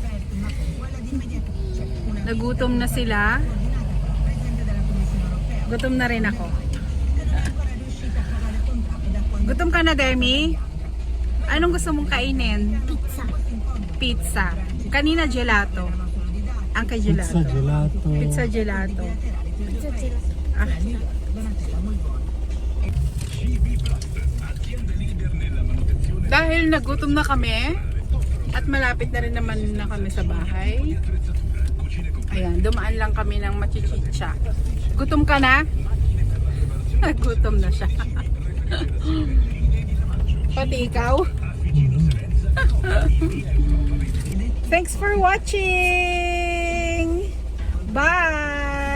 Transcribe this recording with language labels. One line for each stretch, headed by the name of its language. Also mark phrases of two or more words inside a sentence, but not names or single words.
Filipino: Nagutom na sila. Gutom na rin ako. Gutom ka na, Demi? Anong gusto mong kainin? Pizza. Pizza. Kanina gelato. Ang kay gelato. Pizza gelato. Pizza gelato. Pizza gelato. Ah. Dahil nagutom na kami at malapit na rin naman na kami sa bahay. Ayan, dumaan lang kami ng machichicha. Gutom ka na? Gutom na siya. Pati ikaw?
English: Thanks for watching! Bye!